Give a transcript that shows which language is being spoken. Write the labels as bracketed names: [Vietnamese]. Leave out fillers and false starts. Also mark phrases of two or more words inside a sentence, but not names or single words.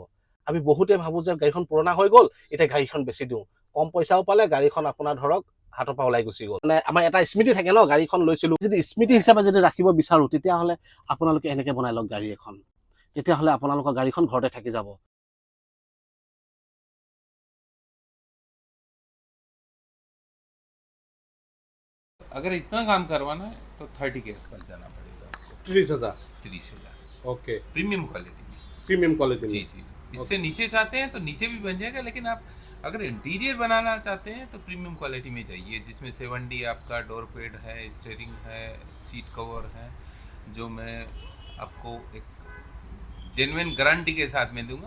[Assamese] আমি বহুতে ভাবোঁ যে গাড়ীখন পুৰণা হৈ গ'ল, এতিয়া গাড়ীখন বেছি দিওঁ, কম পইচাও পালে, গাড়ীখন আপোনাৰ ধৰক হাতৰ পৰা ওলাই গুচি গ'ল। মানে আমাৰ এটা স্মৃতি থাকে ন, গাড়ীখন লৈছিলোঁ, যদি স্মৃতি হিচাপে যদি ৰাখিব বিচাৰোঁ তেতিয়াহ'লে আপোনালোকে এনেকৈ বনাই লওক গাড়ী এখন, তেতিয়াহ'লে আপোনালোকৰ গাড়ীখন ঘৰতে থাকি যাব। [Hindi] अगर इतना काम करवाना है तो 30 के आसपास जाना पड़ेगा आपको। 30,000 30,000 ओके [English] premium quality में। premium quality [Hindi] जी जी, इससे नीचे चाहते हैं तो नीचे भी बन जाएगा, लेकिन आप अगर इंटीरियर बनाना चाहते हैं तो [English] premium quality [Hindi] में चाहिए, जिसमें 7D आपका [English] door pad [Hindi] है, स्टीयरिंग है, [English] seat cover [Hindi] है, जो मैं आपको एक [English] genuine guarantee [Hindi] के साथ में दूंगा।